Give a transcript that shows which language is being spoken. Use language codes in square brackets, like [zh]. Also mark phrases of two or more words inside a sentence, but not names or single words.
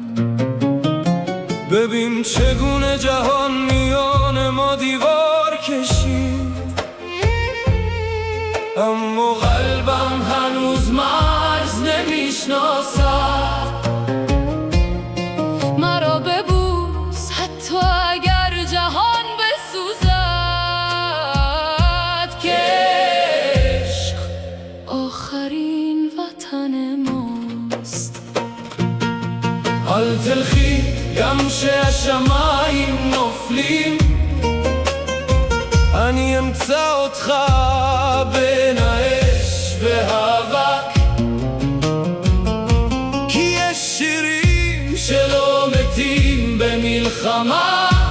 [fa] ببین چگونه جهان میان ما دیوار کشید، اما قلبم هنوز مرز نمیشناسد. مرا ببوس حتی اگر جهان بسوزد، که عشق آخرین وطن ماست. [he] על תלכי גם שהשמיים נופלים, אני אמצא אותך בין האש והאבק. כי יש שירים שלא מתים במלחמה,